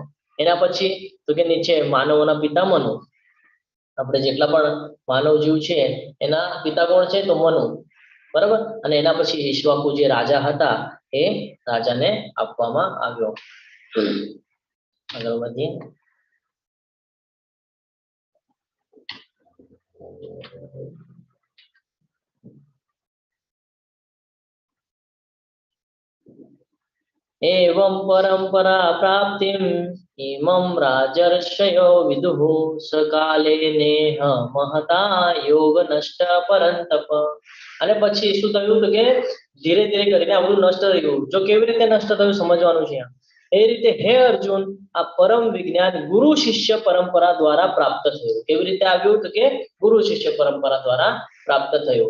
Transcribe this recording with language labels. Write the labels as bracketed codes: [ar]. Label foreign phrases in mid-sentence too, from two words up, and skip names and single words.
[gu] એના પછી તો કે નીચે માનવોના પિતા મનુ. આપણે જેટલા પણ માનવ જીવ છે એના પિતા કોણ છે? તો મનુ, બરાબર. અને એના પછી ઈક્ષ્વાકુ જે રાજા હતા એ રાજાને આપવામાં આવ્યો. આગળ વધીએ. [sa] एवं परंपरा प्राप्तिम इमं राजर्षयो विदुः सकाले नेह महता योग नष्ट परंतप. [gu] અને પછી શું થયું તો કે ધીરે ધીરે કરીને આ બધું નષ્ટ થઈ ગયું. જો કેવી રીતે નષ્ટ થયું સમજવાનું છે. એ રીતે હે અર્જુન, આ પરમ વિજ્ઞાન ગુરુ શિષ્ય પરંપરા દ્વારા પ્રાપ્ત થયું. કેવી રીતે આવ્યું તો કે ગુરુ શિષ્ય પરંપરા દ્વારા પ્રાપ્ત થયું.